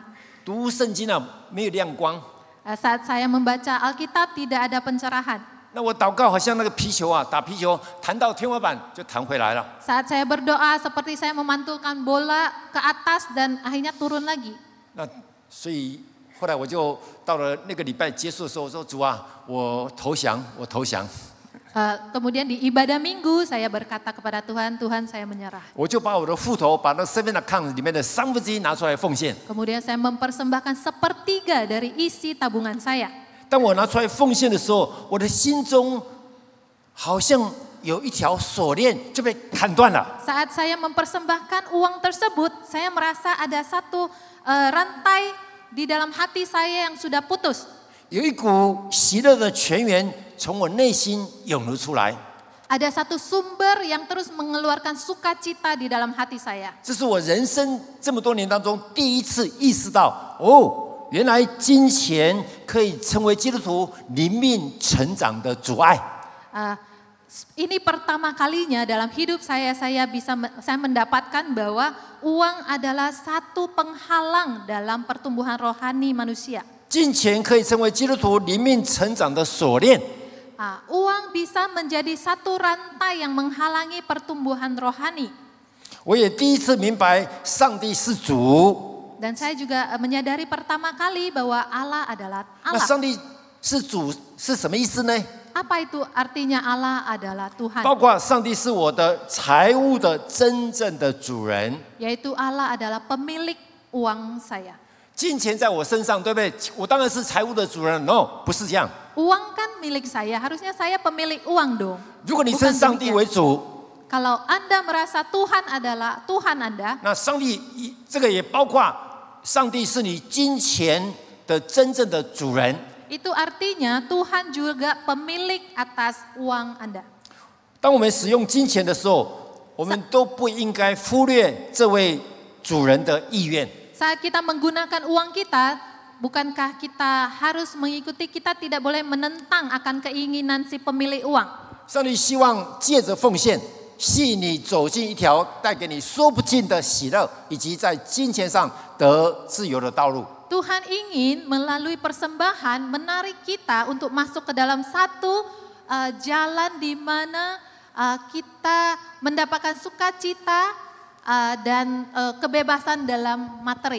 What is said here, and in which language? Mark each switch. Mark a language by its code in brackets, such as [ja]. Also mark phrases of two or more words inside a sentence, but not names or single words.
[zh] 读圣经啊没有亮光。 [id] Saat saya membaca Alkitab tidak ada pencerahan. [zh] 那我祷告好像那个皮球啊，打皮球弹到天花板就弹回来了。 [id] Saat saya berdoa seperti saya memantulkan bola ke atas dan akhirnya turun lagi. [zh] 那所以后来我就到了那个礼拜结束的时候，我说主啊，我投降。 [id] Kemudian di ibadah minggu saya berkata kepada Tuhan, Tuhan saya menyerah. [zh] 我就把我的户头，把那 7 account 里面的1/3拿出来奉献。 [id] Kemudian saya mempersembahkan 1/3 dari isi tabungan saya. [zh] 当我拿出来奉献的时候，我的心中好像有一条锁链就被砍断了。 [id] Saat saya mempersembahkan uang tersebut, saya merasa ada satu rantai di dalam hati saya yang sudah putus. [zh] 有一股喜乐的泉源从我内心涌流出来。 [id] Ada satu sumber yang terus mengeluarkan sukacita di dalam hati saya. [zh] 这是我人生这么多年当中第一次意识到，哦，原来金钱可以成为基督徒灵命成长的阻碍。 [id] Ini pertama kalinya dalam hidup saya mendapatkan bahwa uang adalah satu penghalang dalam pertumbuhan rohani manusia. [zh] 金钱可以成为基督徒灵命成长的锁链。 [id] Uang bisa menjadi satu rantai yang menghalangi pertumbuhan rohani. [zh] 我也第一次明白上帝是主。 [id] Dan saya juga menyadari pertama kali bahwa Allah adalah [zh] 那 [id] Allah. [zh] 上帝是主是什么意思呢？ [id] Apa itu artinya Allah adalah Tuhan? [zh] 包括上帝是我的财务的真正的主人。 [id] Yaitu Allah adalah pemilik uang saya. [zh] 金钱在我身上，对不对？我当然是财务的主人。No， 不是这样。 [id] Uang kan milik saya, harusnya saya pemilik uang dong. [zh] 如果你称上帝为主， [id] Kalau Anda merasa Tuhan adalah Tuhan Anda, [zh] 那上帝这个也包括上帝是你金钱的真正的主人。 [id] itu artinya Tuhan juga pemilik atas uang Anda. [zh] 当我们使用金钱的时候，我们都不应该忽略这位主人的意愿。 [id] Saat kita menggunakan uang kita, bukankah kita harus mengikuti, kita tidak boleh menentang akan keinginan si pemilik uang. [zh] 上帝希望借着奉献，吸引你走进一条带给你说不尽的喜乐，以及在金钱上得自由的道路。 [id] Tuhan ingin melalui persembahan menarik kita untuk masuk ke dalam satu jalan di mana kita mendapatkan sukacita dan kebebasan dalam materi.